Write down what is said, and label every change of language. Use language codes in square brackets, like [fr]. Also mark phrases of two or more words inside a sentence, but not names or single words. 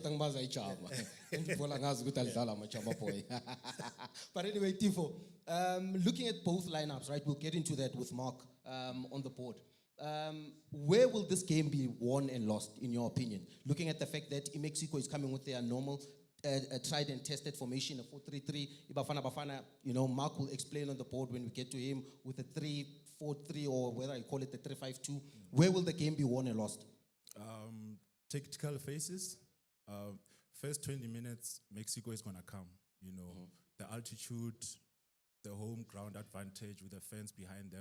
[en] But anyway, Tifo, looking at both lineups, right? We'll get into that with Mark on the board. Where will this game be won and lost, in your opinion? Looking at the fact that Mexico is coming with their normal tried and tested formation, a 4-3-3. Bafana Bafana, Mark will explain on the board when we get to him with a 3-4-3, or whether I call it the 3-5-2. Where will the game be won and lost? Tactical phases. First 20 minutes, Mexico is going to come. The altitude, the home ground advantage with the fans behind them.